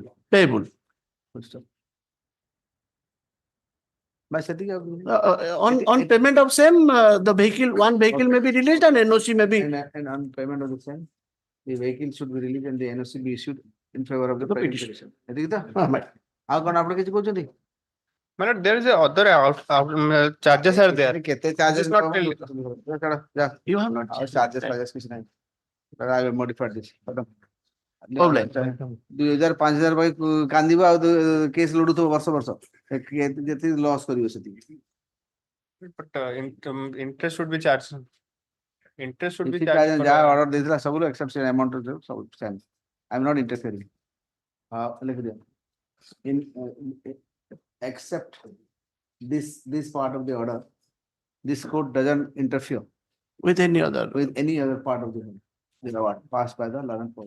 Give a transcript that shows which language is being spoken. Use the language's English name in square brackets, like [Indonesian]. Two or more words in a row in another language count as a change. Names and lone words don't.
[English] payable. By setting up On payment of same, the vehicle, one vehicle may be released and NOC may be. and on payment of the same, the vehicle should be released and the NOC be issued in favor of the petition. [Odia] ଏତିକି ତ? ଆଉ କଣ ଆପଣ କିଛି କହୁଛନ୍ତି? [English] Madam, there is a other charges are there. [Odia] କେତେ charges [English] This is not [Odia] କମ? [English] clear. [Odia] ଯା। [English] You have not. [Odia] Charges କିଛି ନାହିଁ. [English] But I will modify this. Problem. [Odia] 2,000 5,000 ପାଇଁ କାନ୍ଦିବ ଆଉ କେସ୍ ଲଢୁଥିବ ବର୍ଷ ବର୍ଷ ଯେତିକି ଲସ୍ କରିବ ସେତିକି। [English] But interest should be charged. Interest should be [Odia] କିଛି [English] charged. [Odia] ଯାହା ଅର୍ଡର ଦେଇଥିଲା ସବୁରୁ except ସେ amount ସବୁ same. [English] I am not interfering. [Odia] ଲେଖିଦିଅ। [English] Except this part of the order, this court doesn't interfere With any other. part of the order passed by the 11th court.